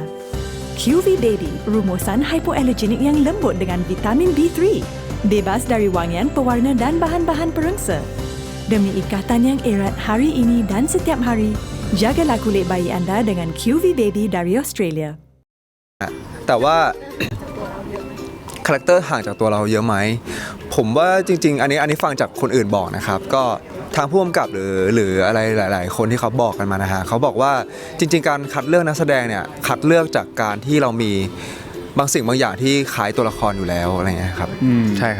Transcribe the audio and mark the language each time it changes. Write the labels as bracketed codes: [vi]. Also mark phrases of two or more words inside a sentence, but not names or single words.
[ms] QV Baby, rumusan hypoallergenik yang lembut dengan vitamin B3. Bebas dari wangian, pewarna dan bahan-bahan perengsa. Demi ikatan yang erat hari ini dan setiap hari, jagalah kulit bayi anda dengan QV Baby dari Australia. [th] แต่ว่าคาแรคเตอร์ห่างจากตัวเราเยอะไหมผมว่าจริงๆอันนี้ฟังจากคนอื่นบอกนะครับก็ทางผู้กำกับหรืออะไรหลายๆคนที่เขาบอกกันมานะฮะเขาบอกว่าจริงๆการคัดเลือกนักแสดงเนี่ยคัดเลือกจากการที่เรามีบางสิ่งบางอย่างที่คล้ายตัวละครอยู่แล้วอะไรเงี้ยครับใช่ครับ